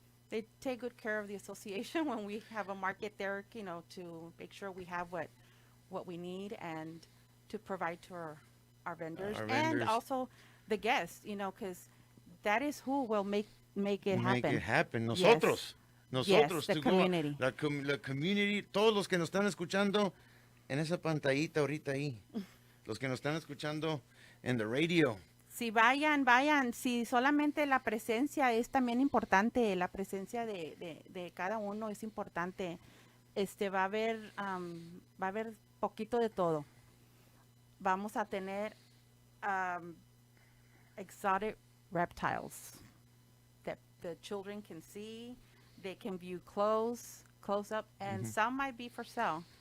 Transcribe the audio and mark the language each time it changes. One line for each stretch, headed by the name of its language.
English: They take good care of the association when we have a market there. To make sure we have what we need and to provide to our vendors, Our and vendors. also the guests. Because that is who will make it happen. Make it happen. Yes.
Spanish: Nosotros.
English: Yes, the to go- community.
Spanish: La community, todos los que nos están escuchando en esa pantallita ahorita ahí. Los que nos están escuchando en the radio. Si vayan. Si solamente la presencia es también importante, la presencia de cada uno es importante. Va a haber poquito de todo.
English: Vamos a tener exotic reptiles that the children can see. They can view close up, and some might be for sale.